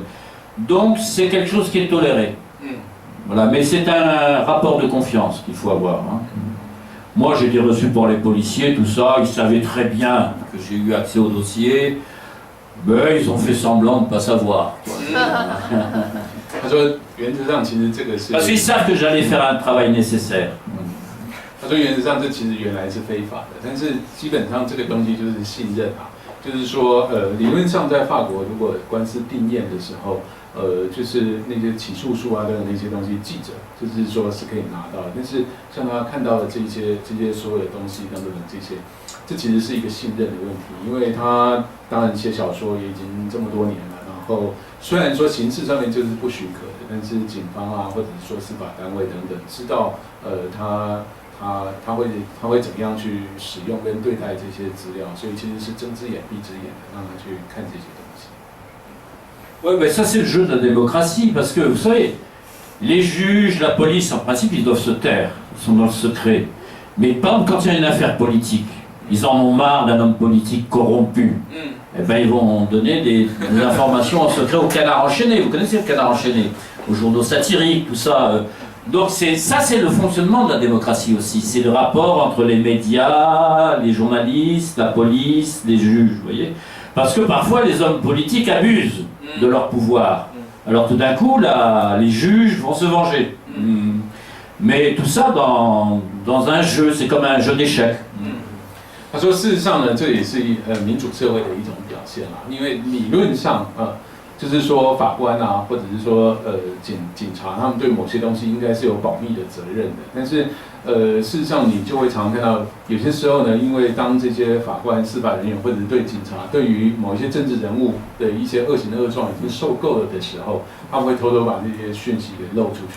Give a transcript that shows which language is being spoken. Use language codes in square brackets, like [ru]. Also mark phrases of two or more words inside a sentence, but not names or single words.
[fr] Donc c'est quelque chose qui est toléré. Voilà, mais c'est un rapport de confiance qu'il faut avoir. Hein. Moi, j'ai été reçu par les policiers, tout ça, ils savaient très bien que j'ai eu accès au dossier, mais ils ont fait semblant de ne pas savoir. Parce qu'ils savent que j'allais faire un travail nécessaire. [zh] 他说，原则上这其实原来是非法的，但是基本上这个东西就是信任啊，就是说，理论上在法国，如果官司定谳的时候，就是那些起诉书啊的那些东西，记者就是说是可以拿到的。但是像他看到的这些所有的东西等等这其实是一个信任的问题，因为他当然写小说也已经这么多年了，然后虽然说形式上面就是不许可的，但是警方啊，或者是说司法单位等等，知道他会怎么样去使用跟对待这些资料，所以其实是睁只眼闭只眼的，让他去看这些东西。 [fr] Oui, mais ça c'est le jeu de la démocratie, parce que vous savez, les juges, la police, en principe, ils doivent se taire, ils sont dans le secret. Mais par exemple, quand il y a une affaire politique, ils en ont marre d'un homme politique corrompu. Eh ben, ils vont donner des informations en secret au canard enchaîné. Vous connaissez le canard enchaîné? Aux journaux satiriques, tout ça. Donc ça, c'est le fonctionnement de la démocratie aussi. C'est le rapport entre les médias, les journalistes, la police, les juges, vous voyez. Parce que parfois, les hommes politiques abusent de leur pouvoir. Alors tout d'un coup, les juges vont se venger. Mais tout ça dans un jeu, c'est comme un jeu d'échecs. [zh] 他说，事实上呢，这也是民主社会的一种表现啦。因为理论上就是说法官啊，或者是说警察，他们对某些东西应该是有保密的责任的。但是事实上你就会常常看到，有些时候呢，因为当这些法官、司法人员或者是对警察，对于某一些政治人物的一些恶行恶状已经受够了的时候，他们会偷偷把这些讯息给漏出去。